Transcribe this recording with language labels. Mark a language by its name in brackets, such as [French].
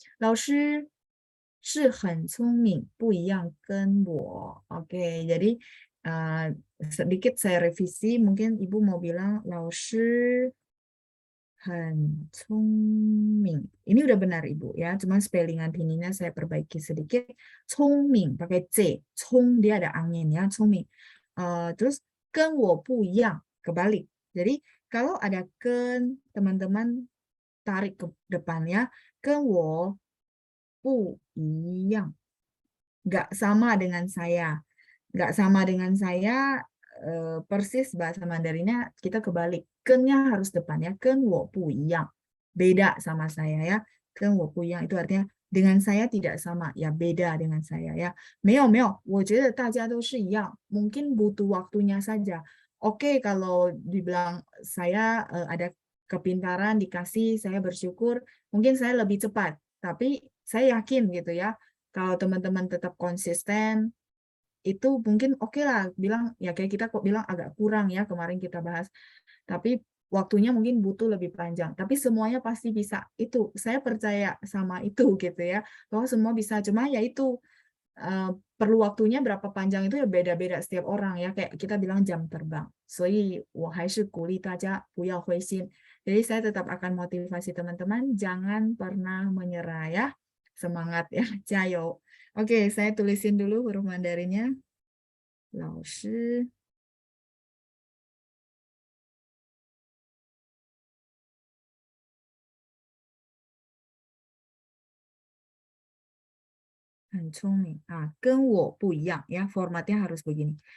[Chinese] 老师是很聪明，不一样跟我. [Indonesian] Oke, jadi sedikit saya revisi, mungkin Ibu mau bilang [Chinese] 老师很聪明. [Indonesian] Ini udah benar Ibu ya, cuman spellingan pinginnya saya perbaiki sedikit. 聪明 pakai C, 聪 dia ada angin ya, 聪明. Terus [Chinese] 跟我不一样 [Indonesian] kebalik. Jadi kalau ada ken, teman-teman tarik ke depannya, [Chinese] 跟我不一样, [Indonesian] nggak sama dengan saya. Nggak sama dengan saya, persis bahasa Mandarinnya kita kebalik. Kennya harus depannya, [Chinese] 跟我不一样. [Indonesian] Beda sama saya ya. [Chinese] 跟我不一样 [Indonesian] itu artinya dengan saya tidak sama, ya beda dengan saya ya. [Chinese] 没有没有，我觉得大家都是一样. [Indonesian] Mungkin butuh waktunya saja. Oke, kalau dibilang saya ada kepintaran dikasih, saya bersyukur, mungkin saya lebih cepat. Tapi saya yakin gitu ya, kalau teman-teman tetap konsisten, itu mungkin oke lah, bilang ya kayak kita kok bilang agak kurang ya kemarin kita bahas. Tapi waktunya mungkin butuh lebih panjang. Tapi semuanya pasti bisa. Itu saya percaya sama itu gitu ya. Bahwa semua bisa. Cuma ya itu perlu waktunya berapa panjang itu ya beda-beda setiap orang ya. Kayak kita bilang jam terbang. [Chinese] 所以我还是鼓励大家不要灰心. [Indonesian] Jadi saya tetap akan motivasi teman-teman jangan pernah menyerah ya. Semangat ya, [Chinese] 加油. [Indonesian] Oke, saya tulisin dulu huruf Mandarinnya. [Chinese] 老师很聪明啊，跟我不一样ya, [Indonesian] formatnya harus begini.